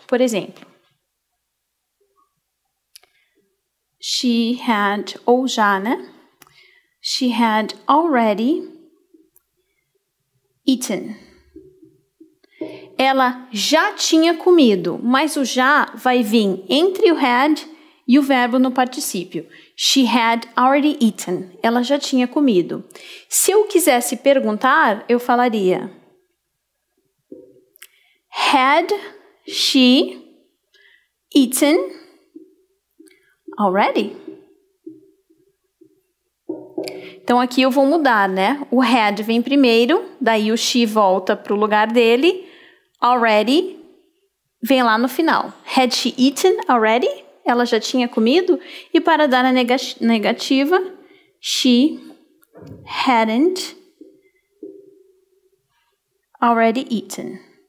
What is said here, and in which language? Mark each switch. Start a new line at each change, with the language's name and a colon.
Portuguese: Por exemplo,
English: she had,
Portuguese: ou já, né?
English: She had already eaten.
Portuguese: Ela já tinha comido, mas o já vai vir entre o had e o verbo no particípio.
English: She had already eaten.
Portuguese: Ela já tinha comido. Se eu quisesse perguntar, eu falaria
English: had she eaten already?
Portuguese: Então, aqui eu vou mudar, né? O had vem primeiro, daí o she volta para o lugar dele. Already vem lá no final.
English: Had she eaten already?
Portuguese: ela já tinha comido, e para dar a negativa,
English: she hadn't already eaten.